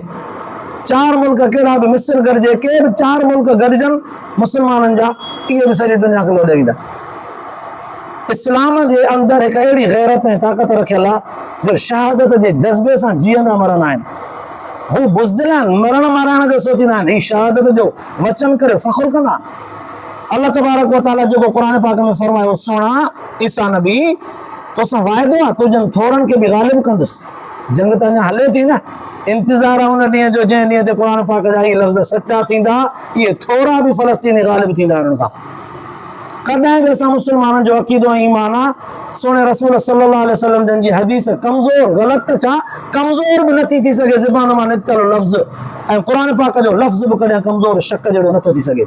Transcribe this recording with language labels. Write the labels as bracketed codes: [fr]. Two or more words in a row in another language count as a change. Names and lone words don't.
[sd] 4 मुल्क कहिड़ा बि, मिस्र गॾिजे, के बि 4 मुल्क गॾिजनि मुस्लमाननि जा, इहे बि सॼी दुनिया खे लोॾे ईंदा। इस्लाम जे अंदरि हिकु अहिड़ी गैरत ऐं ताक़त रखियल आहे जो शहादत जे जज़्बे सां जीअंदा मरंदा आहिनि। हू बुज़दिल आहिनि, मरण माराइण जो सोचींदा आहिनि, ही शहादत जो वचन करे फ़ख़्रु कंदा आहिनि। अल्लाह तबारक व तआला जेको क़ुरान पाक में फरमायो, सुहिणा ईसा नबी तोसां वाइदो आहे तुंहिंजनि थोरनि खे बि ग़ालिब कंदुसि। जंग त अञा हले थी न, इंतज़ारु आहे उन ॾींहं जो जंहिं ॾींहं ते क़ुरान पाक जा इहे लफ़्ज़ सचा थींदा, इहे थोरा बि फ़लस्तीनी ग़ालिब थींदा उन्हनि खां। कॾहिं बि असां मुस्लमाननि जो अक़ीदो ऐं ईमान आहे, सुहिणे रसूल [ar] صلى الله عليه وسلم [sd] जन जी हदीस कमज़ोर, ग़लति छा कमज़ोर बि नथी थी सघे ज़बान मां निकितल लफ़्ज़, ऐं क़ुरान पाक जो लफ़्ज़ बि कॾहिं कमज़ोर शक जहिड़ो नथो थी सघे।